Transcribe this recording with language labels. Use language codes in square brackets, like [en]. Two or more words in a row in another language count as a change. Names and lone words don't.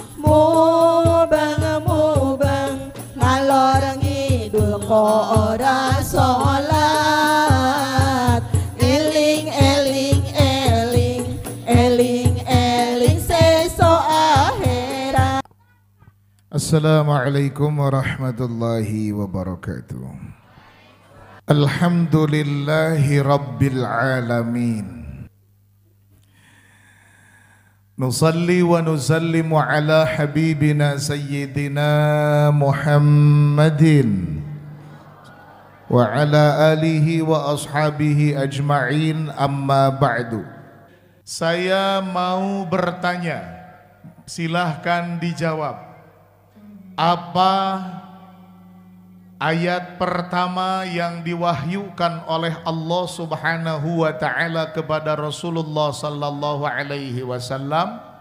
[jv] Mubeng ngalor ngidul ko ora solat. Eling seso akhirat. [ar] السلام عليكم ورحمة الله وبركاته. الحمد لله رب العالمين. نصلي ونسلم على حبيبنا سيدنا محمد وعلى آله وأصحابه أجمعين، أما بعد. [id] Saya mau bertanya, silahkan dijawab. Apa ayat pertama yang diwahyukan oleh Allah [ar] سبحانه وتعالى [id] kepada Rasulullah [ar] صلى الله عليه وسلم?